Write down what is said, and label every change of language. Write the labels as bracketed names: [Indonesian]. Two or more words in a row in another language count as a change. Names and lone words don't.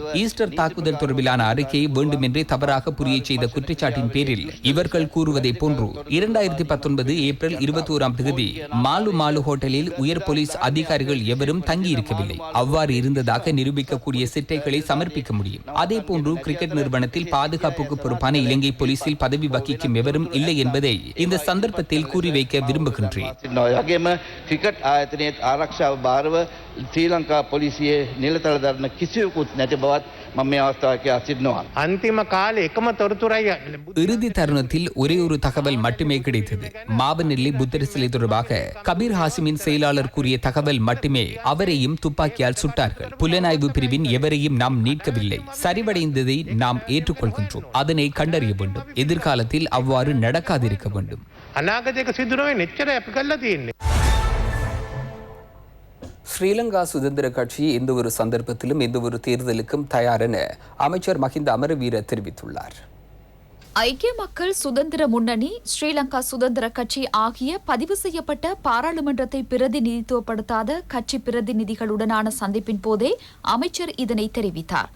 [Tamil] ஈஸ்டர் தாக்குதல் தொடர்பிலான அறிக்கையை வேண்டுமென்றே தவறாக புரிய செய்த குற்றச்சாட்டின் பேரில் இவர்கள் கூறுவதை போன்று 2019 ஏப்ரல் 21ஆம் தேதி மாலு ஹோட்டலில் உயர் போலீஸ் அதிகாரிகள் எவரும் தங்கியிருக்கவில்லை. அவ்வாறு இருந்ததாக நிரூபிக்கக்கூடிய சிட்டைகளை சமர்ப்பிக்க முடியும். அதே போன்று கிரிக்கெட் நிறுவனத்தில் பாதுகாப்புக்கு பொறுப்பான இலங்கை போலீசில் பதவி வகிக்கும் எவரும் இல்லை என்பதை இந்த சந்தர்ப்பத்தில் கூறி வைக்க விரும்புகின்றேன். [Sinhala] ක්‍රිකට් ආයතනයේ ආරක්ෂාව භාරව ශ්‍රී ලංකා පොලිසියේ නිලතල දරන කිසිවෙකුත් නැති බවත් මම මේ අවස්ථාවේ සිටිනවා. අන්තිම කාලේ එකම තොරතුරයි [Tamil] இறுதி தருணத்தில் ஒரே ஒரு தகவல் மட்டுமே கிடைத்தது. மாவனெல்லி புத்தர் சிலை தொடர்பாக கபீர் ஹாசிமின் செயலாளர் கூறிய தகவல் மட்டுமே. அவரையும் துப்பாக்கியால் சுட்டார்கள். புலனாய்வு பிரிவின் எவரையும் நாம் நீட்கவில்லை. சரிவடைந்ததை நாம் ஏற்றுக்கொள்கின்றோம். அதனை கண்டறிய வேண்டும். எதிர்காலத்தில் அவ்வாறு நடக்காதிருக்க வேண்டும். [Sinhala] අනාගතයක සිදු නොවෙන්නේ එච්චර අපි කරලා තියෙන්නේ. [Tamil] ஸ்ரீலங்கா சுதந்திர கட்சி எந்த ஒரு சந்தர்ப்பத்திலும் எந்த ஒரு தேர்தலுக்கும் தயார் என அமைச்சர் மஹிந்த அமரவீர தெரிவித்துள்ளார். ஐக்கிய மக்கள் சுதந்திர முன்னணி, ஸ்ரீலங்கா சுதந்திர கட்சி ஆகிய பதிவு செய்யப்பட்ட பாராளுமன்றத்தை பிரதிநிதித்துவப்படுத்தாத கட்சி பிரதிநிதிகளுடனான சந்திப்பின் போதே அமைச்சர் இதனை தெரிவித்தார்.